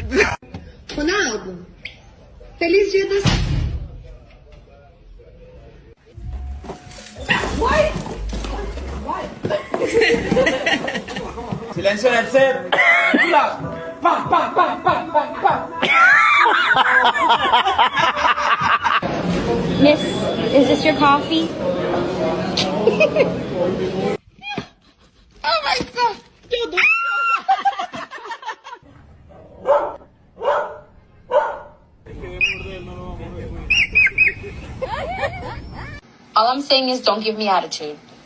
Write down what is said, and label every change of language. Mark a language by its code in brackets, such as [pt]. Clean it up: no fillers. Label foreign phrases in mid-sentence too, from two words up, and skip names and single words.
[pt] Ronaldo, feliz dia das... [en] What? What? [es] Silencio en el set. Pa, pa, pa, pa, pa, pa. [en] Miss, is this your coffee? Oh my god! All I'm saying is don't give me attitude.